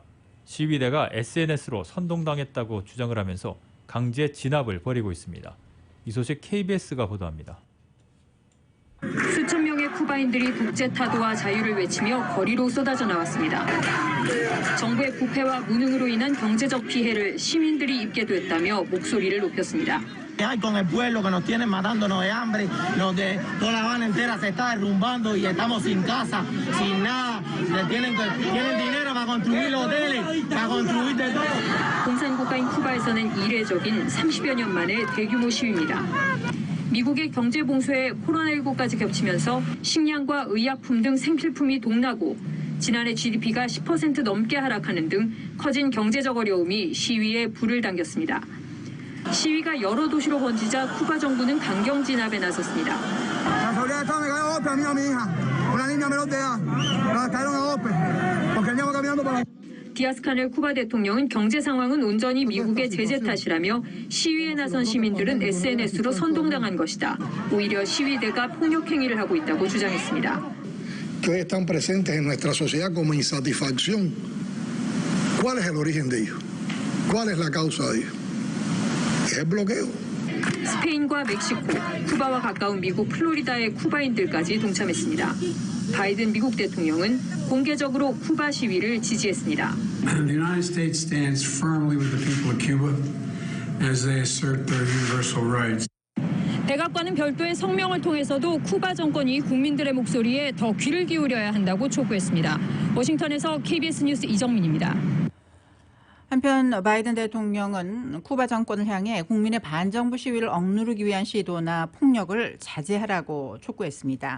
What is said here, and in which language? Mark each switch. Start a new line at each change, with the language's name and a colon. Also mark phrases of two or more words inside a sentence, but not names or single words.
Korean: 시위대가 SNS로 선동당했다고 주장을 하면서 강제 진압을 벌이고 있습니다. 이 소식 KBS가 보도합니다. 수천 명의 쿠바인들이 독재 타도와 자유를 외치며 거리로 쏟아져 나왔습니다. 정부의 부패와 무능으로 인한 경제적 피해를 시민들이 입게 됐다며 목소리를 높였습니다.
Spanish: Hay con el pueblo que nos tienen matándonos de hambre, toda La Habana entera se está derrumbando y estamos sin casa, sin nada. Tienen dinero para construir hoteles, para construir de todo.
Korean: 공산국가인 쿠바에서는 이례적인 30여 년 만에 대규모 시위입니다. 미국의 경제 봉쇄에 코로나19까지 겹치면서 식량과 의약품 등 생필품이 동나고 지난해 GDP가 10% 넘게 하락하는 등 커진 경제적 어려움이 시위에 불을 당겼습니다. 시위가 여러 도시로 번지자 쿠바 정부는 강경 진압에 나섰습니다. 디아스 카넬 쿠바 대통령은 경제 상황은 온전히 미국의 제재 탓이라며 시위에 나선 시민들은 SNS로 선동당한 것이다. 오히려 시위대가 폭력 행위를 하고 있다고 주장했습니다.
Spanish: Que hoy están presentes en nuestra sociedad como insatisfacción. ¿Cuál es el origen de ello? ¿Cuál es la causa de ello? Es el bloqueo.
Korean: 스페인과 멕시코, 쿠바와 가까운 미국 플로리다의 쿠바인들까지 동참했습니다. 바이든 미국 대통령은 공개적으로 쿠바 시위를 지지했습니다.
English: The United States stands firmly with the people of Cuba as they assert their universal rights.
Korean: 백악관은 별도의 성명을 통해서도 쿠바 정권이 국민들의 목소리에 더 귀를 기울여야 한다고 촉구했습니다. 워싱턴에서 KBS 뉴스 이정민입니다. 한편 바이든 대통령은 쿠바 정권을 향해 국민의 반정부 시위를 억누르기 위한 시도나 폭력을 자제하라고 촉구했습니다.